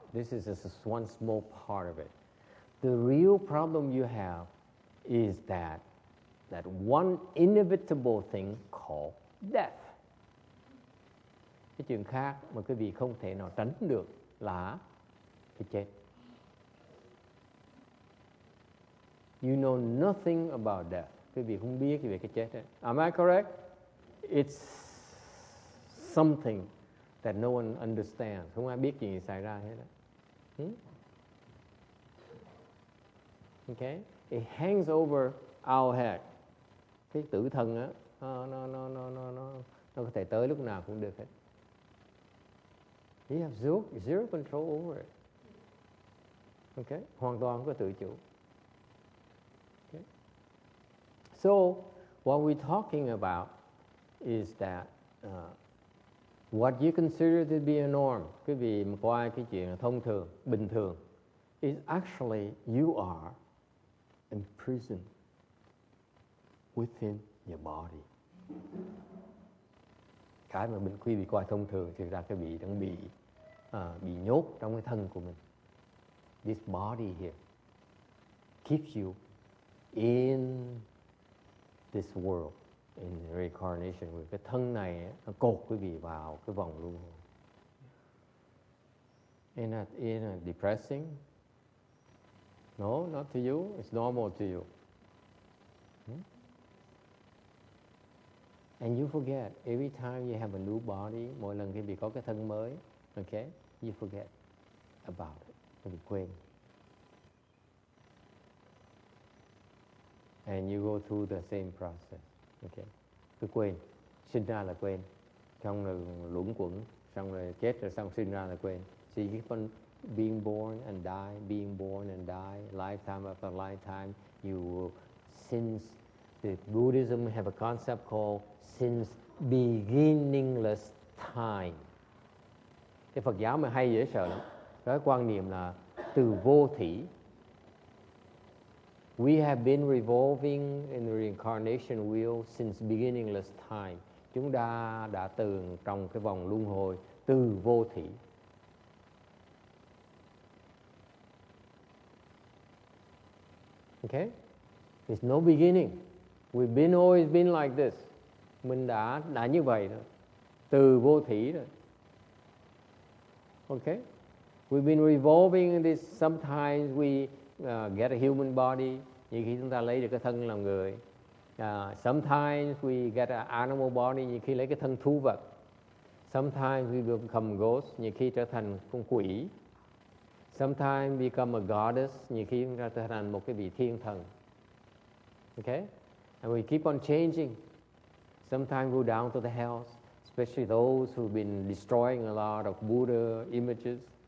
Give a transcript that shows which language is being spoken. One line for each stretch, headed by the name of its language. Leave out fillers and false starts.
English: This is just one small part of it. The real problem you have is that one inevitable thing called death.
Vietnamese: Cái chuyện khác mà quý vị không thể nào tránh được là cái chết.
English: You know nothing about death.
Vietnamese: Quý vị không biết về cái chết đấy.
English: Am I correct? It's something that no one understands.
Vietnamese: Không ai biết chuyện gì xảy ra hết đó.
English: Okay? It hangs over our head.
Vietnamese: Cái tử thần á, nó có thể tới lúc nào cũng được hết.
English: You have zero control over it. Okay?
Vietnamese: Hoàn toàn không có tự chủ.
English: Okay? So, what we're talking about is that what you consider to be a norm,
Vietnamese: quý vị mà coi cái chuyện thông thường, bình thường,
English: is actually you are imprisoned within your body.
Vietnamese: Cái mà quý vị coi thông thường thì ra cái vị đang bị nhốt trong cái thân của mình.
English: This body here keeps you in this world, in reincarnation.
Vietnamese: Cái thân này nó cột quý vị vào cái vòng luân hồi.
English: Isn't that depressing? No, not to you. It's normal to you. And you forget every time you have a new body.
Vietnamese: Mỗi lần khi bị có cái thân mới, okay,
English: you forget about it.
Vietnamese: Quý vị quên.
English: And you go through the same process.
Vietnamese: Okay, cứ quên, sinh ra là quên, xong rồi luẩn quẩn, xong rồi chết rồi xong sinh ra là quên.
English: So you keep on being born and die, being born and die, lifetime after lifetime. You since the Buddhism have a concept called since beginningless time.
Vietnamese: Cái Phật giáo mà hay dễ sợ lắm. Cái quan niệm là từ vô thỉ.
English: We have been revolving in the reincarnation wheel since beginningless time.
Vietnamese: Chúng ta đã từng trong cái vòng luân hồi từ vô thỉ.
English: Okay? There's no beginning. We've always been like this.
Vietnamese: Mình đã như vậy rồi. Từ vô thủy rồi.
English: Okay? We've been revolving in this. Sometimes we get a human body.
Vietnamese: Như khi chúng ta lấy được cái thân làm người.
English: Sometimes we get an animal body.
Vietnamese: Như khi lấy cái thân thú vật.
English: Sometimes we become ghost.
Vietnamese: Như khi trở thành con quỷ.
English: Sometimes we become a goddess.
Vietnamese: Như khi chúng ta trở thành một cái vị thiên thần.
English: Okay? And we keep on changing. Sometimes go down to the hells, especially those who've been destroying a lot of Buddha images.